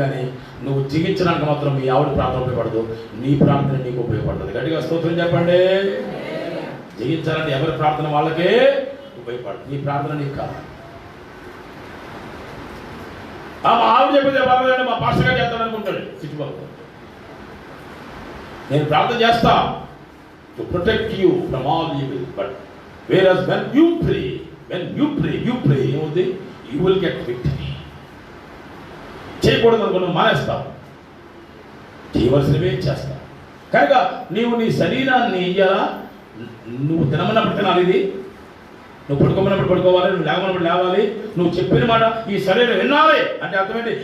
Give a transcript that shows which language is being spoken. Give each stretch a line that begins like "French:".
Telugu: కానీ నువ్వు జీవించడానికి మాత్రం మీ ఆవిడ ప్రార్థన ఉపయోగపడదు, నీ ప్రార్థన నీకు ఉపయోగపడుతుంది. గట్టిగా స్తోత్రం చెప్పండి. జయించాలంటే ఎవరి ప్రార్థన వాళ్ళకే ఉపయోగపడుతుంది, నీ ప్రార్థన నీకు కాదు. మా ఆవిడ చెప్పేది పర్వాలంటే మా పాస్టర్గా చేస్తాను అనుకుంటాడు చుట్టుపక్కల. నేను ప్రార్థన చేస్తా
English: to protect you from all evil, but whereas when you pray
Telugu: ఏమవుతుంది?
English: you will get victory.
Telugu: చేయకూడదు అనుకున్నావు మానేస్తావు, చేయవలసినవే చేస్తావు. కనుక నీవు నీ శరీరాన్ని ఇయ్యాలా, నువ్వు తినమన్నప్పుడు తినాలి, ఇది నువ్వు పడుకోమన్నప్పుడు పడుకోవాలి, నువ్వు లేవమన్నప్పుడు లేవాలి, నువ్వు చెప్పిన మాట ఈ శరీరం వినాలి. అంటే అర్థమేంటి?